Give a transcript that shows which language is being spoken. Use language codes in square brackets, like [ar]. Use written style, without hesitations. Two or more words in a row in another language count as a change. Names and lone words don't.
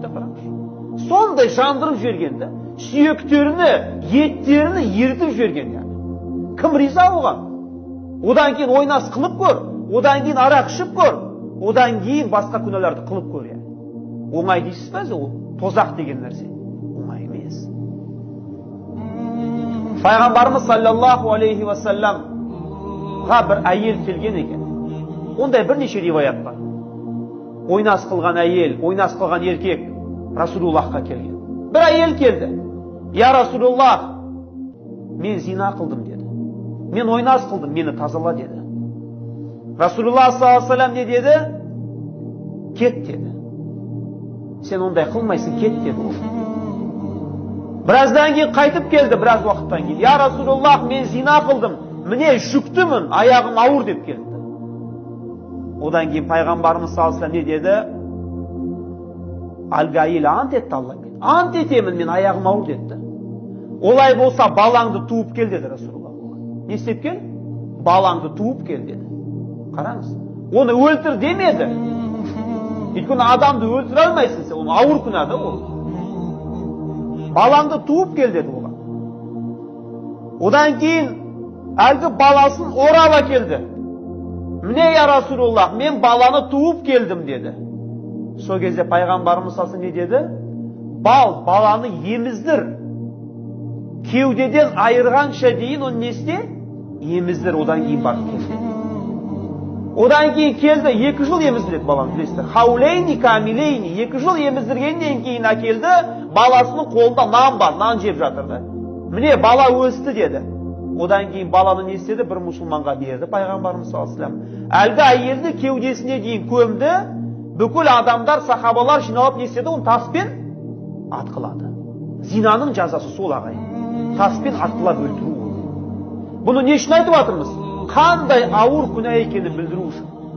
[kk] Сондай жандырып жіберген, сүйектеріні, еттеріні ерітіп жіберген. Кім риза болған? Одан кейін ойнас қылып көр, одан кейін арақ ішіп көр, одан кейін басқа күнәларды қылып көр. Оңай дейсіз бе? Ол тозақ деген нәрсе. Оңай емес. Пайғамбарымыз [ar] صلى الله عليه وسلم [kk] бір әйел келген екен. Ондай бірнеше риwayat бар. Ойнас қылған әйел, ойнас қылған еркек Расулуллахқа келген. Бір әйел келді. [ar] يا رسول الله, [kk] мен зина қылдым деді. Мен ойнас қылдым, мені тазала деді. Расулуллах [ar] صلى الله عليه وسلم [kk] не деді? Кет деді. Сен ондай қылмайсың, кет деді ол. Біраздан кейін қайтып келді, біраз уақыттан кейін. [ar] يا رسول الله, [kk] мен зина қылдым, міне жүктімін, аяғым ауыр деп келді. Одан кейін пайғамбарымыз [ar] صلى الله عليه وسلم [kk] не деді? Әлгі әйел ант етті Алламен. Ант етемін, мен аяғым ауыр деді. Олай болса балаңды туып кел деді Расулуллах. Не істеп кел? Балаңды туып кел деді. Қараңыз. Оны өлтір демеді. Өйткені адамды өлтіре алмайсың сен, оны ауыр күнәді ол. Балаңды туып кел деді оған. Одан кейін әлгі баласын орала келді. Міне [ar] يا رسول الله, [kk] мен баланы туып келдім деді. Сол кезде пайғамбарымыз [ar] صلى الله عليه وسلم [kk] не деді? Баланы еміздір. Кеудеден айырғанша дейін оны не істе? Еміздір, одан кейін барып келді. Одан кейін келді, 2 жыл еміздіреді баланы, білесіздер. [ar] حولين كاملين, [kk] 2 жыл еміздіргеннен кейін әкелді, баласының қолында нан бар, нан жеп жатырды. Міне бала өсті деді. Одан кейін баланы не істеді? Бір мұсылманға берді пайғамбарымыз [ar] صلى الله عليه وسلم. [kk] Әлгі әйелді кеудесіне дейін көмді, бүкіл адамдар, сахабалар жиналып не істеді? Оны таспен атқылады. Зинаның жазасы сол ағайын. Таспен атқылап өлтіру. Бұны не үшін айтып жатырмыз? Қандай ауыр күнә екенін білдіру үшін.